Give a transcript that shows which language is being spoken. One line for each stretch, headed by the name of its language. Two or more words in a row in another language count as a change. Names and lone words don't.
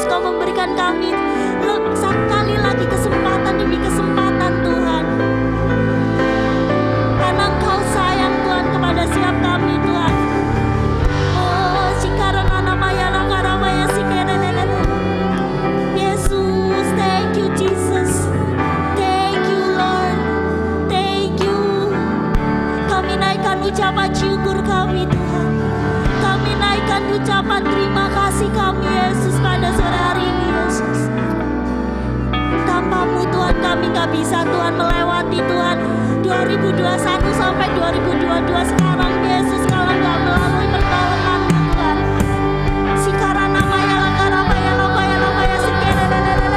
Indonesian: Kau memberikan kami sekali lagi kesempatan demi kesempatan Tuhan, karena Engkau sayang Tuhan kepada setiap kami Tuhan. Oh, Shikarananamaya Lakaramaya Sikerene. Yesus,
English: thank you Jesus, thank you Lord, thank you.
Indonesian: Kami naikkan ucapan syukur kami Tuhan, kami naikkan ucapan terima kasih kami Yesus pada sore hari ini Yesus. Tanpa-Mu Tuhan kami gak bisa Tuhan melewati Tuhan 2021 sampai 2022 sekarang Yesus, kalau gak melalui pertolongan-Mu Tuhan. Shikaranamaya Lakaramaya labaya labaya sikerene.